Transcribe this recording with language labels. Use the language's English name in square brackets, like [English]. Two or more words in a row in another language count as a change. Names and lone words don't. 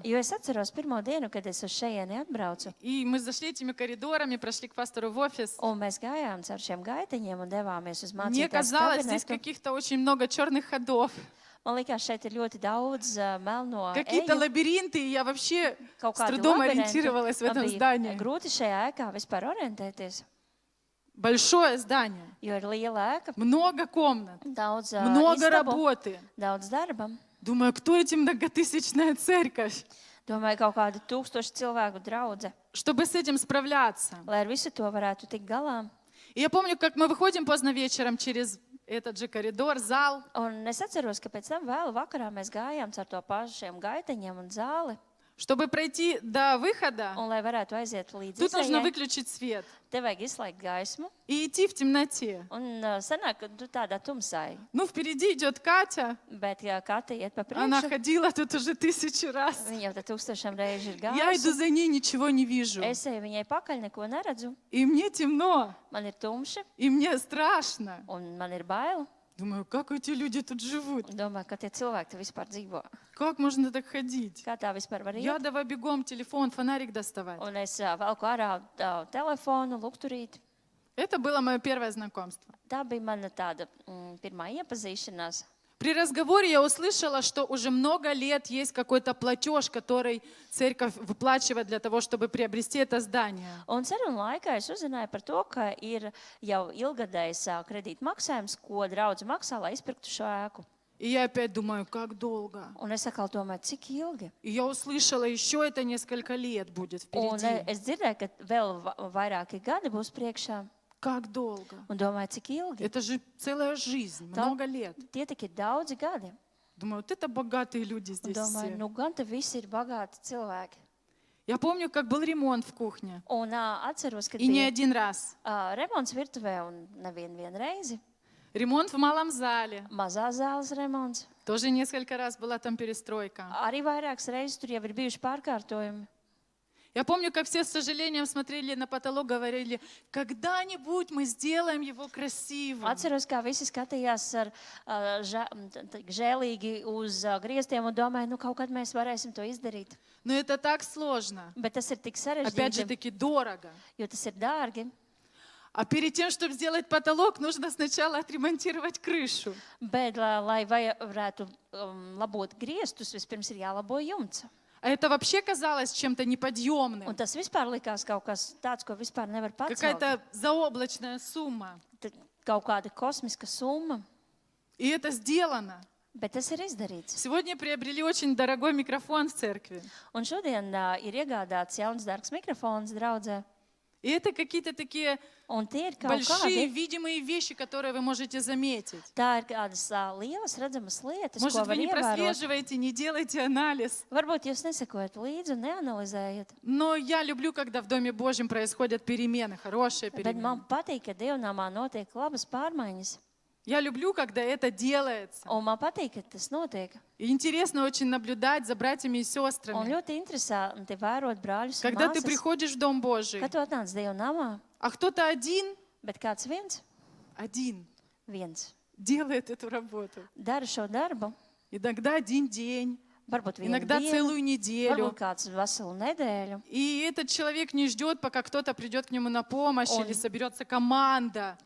[Latvian] Jo es atceros pirmo dienu, kad es uz šejieni atbraucu, [Russian] и мы зашли этими коридорами, прошли к пастору в офис. [Latvian] un mēs gājām caur šiem gaiteņiem un devāmies uz [Russian] Мне [Latvian] mācītāju [Russian] казалось, здесь [Latvian] kabinetu. [Russian] каких-то очень много черных ходов, [Latvian] Man liekas, šeit ir ļoti daudz melno [Russian] какие-то [Latvian] eju, [Russian] лабиринты, и я вообще [Latvian] kaut [Russian] с [Latvian] kādi [Russian] трудом [Latvian] labirinti. [Russian] ориентировалась в [Latvian] Man [Russian] этом [Latvian] bija [Russian] здании. [Latvian] grūti šajā ēkā vispār orientēties, [Russian] Большое здание, [Latvian] jo ir liela ēka, [Russian] много комнат, [Latvian] daudz [Russian] много [Latvian] istabu, [Russian] работы. [Latvian] daudz darba. [Russian] Думаю, кто эти многотысячная церковь? [Latvian] Domāju, kaut kāda 1000 cilvēku draudze, [Russian] Чтобы с этим справляться. [Latvian] lai ar visu to varētu tikt galā. [Russian] И я помню, как мы выходим поздно вечером через этот же коридор, зал. [Latvian] Un es atceros, ka pēc tam vēlu vakarā mēs gājām caur to pašiem gaiteņiem un zāli. [Russian] Чтобы пройти до выхода, [Latvian] Un, lai varētu aiziet līdz [Russian] тут нужно [Latvian] izējai, [Russian] выключить свет [Latvian] te vajag izslēgt gaismu. [Russian] и идти в темноте. [Latvian] Un sanāk, ka tu tādā tumsā, [Russian] Ну, впереди идет Катя. [Latvian] bet ja Kata iet pa [Russian] Она [Latvian] priekšu, [Russian] ходила тут уже 1000 раз. [Latvian] viņa jau te 1000 reižu ir [Russian] Я иду [Latvian] gājusi. [Russian] за ней, ничего не вижу. [Latvian] Es eju viņai pakaļ, neko neredzu. [Russian] И мне темно, [Latvian] Man ir tumši [Russian] и мне страшно. [Latvian] un man ir bail. [Russian] Думаю, как эти люди тут живут? [Latvian] Un domāju, ka tie cilvēki te vispār dzīvo. [Russian] Как можно так ходить? [Latvian] Kā tā vispār var [Russian] Я [Latvian] iet? [Russian] давай бегом телефон, фонарик доставать. [Latvian] Un es velku ārā telefonu, lukturīt. [Russian] Это было мое первое знакомство. [Latvian] Tā bija mana tāda pirmā iepazīšanās. [Russian] При разговоре я услышала, что уже много лет есть какой-то платеж, который церковь выплачивает для того, чтобы приобрести это здание. [Latvian] Un sarunu laikā es uzzināju par to, ka ir jau ilgadējs kredīt maksājums, ko draudz maksā, lai izpirktu šo ēku. [Russian] И я опять думаю, как долго. [Latvian] Un es atkal domāju, cik ilgi. [Russian] И я услышала, еще это несколько лет будет [Latvian] Un [Russian] впереди. [Latvian] es dzirdēju, ka vēl vairāki gadi būs priekšā. [Russian] Как долго? [Latvian] Un domāju, cik ilgi. [Russian] Это же целая жизнь, [Latvian] Tā- [Russian] много лет. [Latvian] Tie tik ir daudzi gadi. [Russian] Думаю, вот это богатые люди [Latvian] Un [Russian] здесь [Latvian] domāju, [Russian] все. [Latvian] nu gan te visi ir bagāti cilvēki. [Russian] Я помню, как был ремонт в кухне. [Latvian] Un atceros, ka [Russian] И не [Latvian] bija [Russian] один раз. [Latvian] remonts virtuvē un nevienu reizi. [Russian] Ремонт в малом зале. [Latvian] Mazā zāles remonts. [Russian] Тоже несколько раз была там перестройка. [Latvian] Arī vairākas reizes tur jau ir bijuši pārkārtojumi. [Russian] Я помню, как все с сожалением смотрели на потолок, говорили, когда-нибудь мы сделаем его красивым. [Latvian] Atceros, kā visi skatījās ar žēlīgi uz griestiem un domāja, nu kaut kad mēs varēsim to izdarīt. [Russian] Но это так сложно. [Latvian] Bet tas ir tik [Russian] Опять же [Latvian] sarežģīti, [Russian] таки дорого. [Latvian] jo tas ir dārgi. [Russian] А перед тем, чтобы сделать потолок, нужно сначала отремонтировать крышу. [Latvian] Bet, lai varētu labot griestus, vispirms ir jālabo jumts. [Russian] А это вообще казалось чем-то [Latvian] Un [Russian] неподъемным. [Latvian] tas vispār likās kaut kas tāds, ko vispār nevar pacelt. [Russian] Какая-то заоблачная сумма. [Latvian] Kaut kāda kosmiska summa, [Russian] И это сделано. [Latvian] bet tas ir izdarīts. [Russian] Сегодня приобрели очень дорогой микрофон в церкви. [Latvian] Un šodien ir iegādāts jauns dārgs mikrofons draudzē. [Russian] И это какие-то такие [Latvian] Un tie ir kaut [Russian] большие, [Latvian] kādi, [Russian] видимые вещи, которые вы можете заметить. [Latvian] tā ir kādas lielas redzamas lietas, ko [Russian] Может, [Latvian] var [Russian] вы не [Latvian] ievērot. [Russian] прослеживаете, не делаете анализ. [Latvian] Varbūt jūs nesakojat līdzi un neanalizējat, [Russian] Но я люблю, когда в Доме Божьем происходят перемены, хорошие [Latvian] bet [Russian] перемены. [Latvian] man patīk, ka dievnamā notiek labas pārmaiņas. [Russian] Я люблю, когда это делается. [Latvian] Un man patīk, ka tas notiek. [Russian] И интересно очень наблюдать за братьями и [Latvian] Un [Russian] сестрами. [Latvian] ļoti interesanti vērot brāļus un [Russian] Когда ты [Latvian] māsas, [Russian] приходишь в Дом Божий, [Latvian] kad tu atnāc dievnamā, [Russian] а кто-то один [Latvian] bet kāds viens [Russian] делает эту работу. [Latvian] dara šo darbu, [Russian] Иногда один день, [Latvian] varbūt vienu [Russian] иногда [Latvian] dienu, [Russian] целую неделю. [Latvian] varbūt kāds veselu nedēļu. [Russian] И этот человек не ждет, пока кто-то придет к нему на помощь или соберется команда.